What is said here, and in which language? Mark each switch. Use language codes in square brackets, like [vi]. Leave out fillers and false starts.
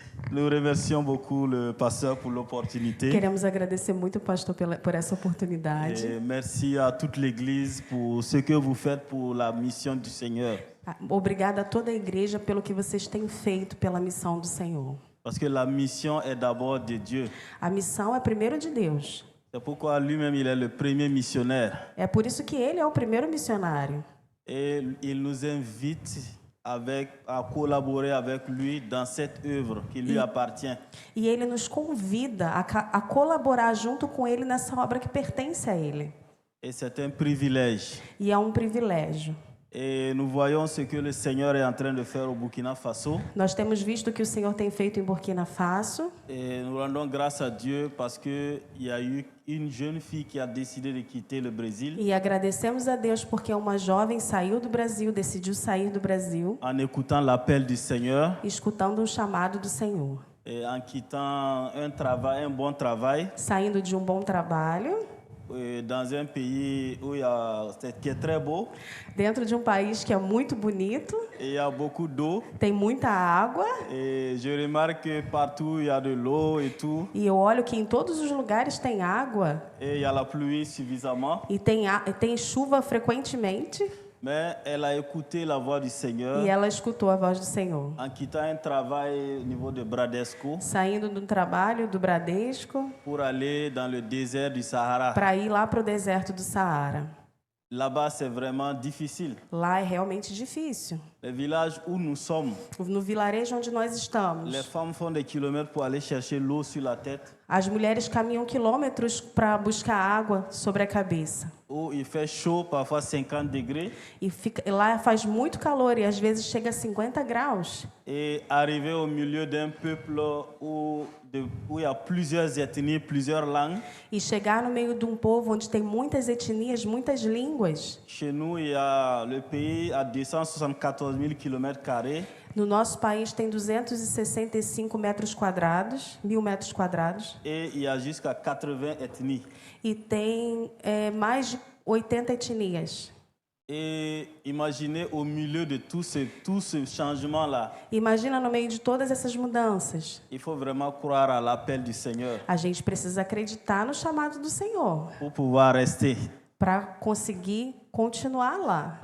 [fr] Nous remercions beaucoup le pasteur pour l'opportunité. [pt] Queremos agradecer muito o pastor por essa oportunidade. [fr] Et merci à toute l'Église pour ce que vous faites pour la mission du Seigneur. [pt] Obrigada a toda a igreja pelo que vocês têm feito pela missão do Senhor. [fr] Parce que la mission est d'abord de Dieu. [pt] A missão é primeiro de Deus. [fr] C'est pourquoi lui-même il est le premier missionnaire. [pt] É por isso que ele é o primeiro missionário. [fr] Et il nous invite à collaborer avec lui dans cette œuvre qui lui appartient. [pt] E ele nos convida a colaborar junto com ele nessa obra que pertence a ele. [fr] Et c'est un privilège. [pt] E é um privilégio. [fr] Et nous voyons ce que le Seigneur est en train de faire au Burkina Faso. [pt] Nós temos visto o que o Senhor tem feito em Burkina Faso. [fr] Et nous rendons grâce à Dieu parce que il y a eu une jeune fille qui a décidé de quitter le Brésil. [pt] E agradecemos a Deus porque uma jovem saiu do Brasil, decidiu sair do Brasil. [fr] En écoutant l'appel du Seigneur. [pt] Escutando o chamado do Senhor. [fr] Et en quittant un bon travail, [pt] saindo de um bom trabalho, [fr] dans un pays qui est très beau, [pt] dentro de um país que é muito bonito, [fr] et il y a beaucoup d'eau. [pt] tem muita água, [fr] Et je remarque que partout il y a de l'eau et tout, [pt] e eu olho que em todos os lugares tem água [fr] et il y a la pluie suffisamment. [pt] e tem chuva frequentemente, [fr] Mais elle a écouté la voix du Seigneur [pt] e ela escutou a voz do Senhor. [fr] en quittant un travail au niveau de Bradesco [pt] Saindo do trabalho do Bradesco [fr] pour aller dans le désert du Sahara. [pt] para ir lá para o deserto do Saara. [fr] Là-bas, c'est vraiment difficile. [pt] Lá é realmente difícil. [fr] Le village où nous sommes, [pt] No vilarejo onde nós [fr] les [pt] estamos, [fr] femmes font des kilomètres pour aller chercher l'eau sur la tête, [pt] as mulheres caminham quilômetros para buscar água sobre a cabeça. [fr] où il fait chaud, parfois 50 degrés. [pt] E lá faz muito calor e às vezes chega a 50 graus. [fr] Et arriver au milieu d'un peuple où il y a plusieurs ethnies, plusieurs langues. [pt] E chegar no meio de um povo onde tem muitas etnias, muitas línguas. [fr] Chez nous, il y a le pays à 274 000 km². [pt] No nosso país tem 265 metros quadrados, 1000 metros quadrados. [fr] Et il y a jusqu'à 80 ethnies. [pt] E tem mais de 80 etnias. [fr] Et imaginez au milieu de tout ce changement-là, [pt] Imagina no meio de todas essas mudanças. [fr] il faut vraiment croire à l'appel du Seigneur [pt] A gente precisa acreditar no chamado do Senhor [fr] pour pouvoir rester. [pt] para conseguir continuar lá.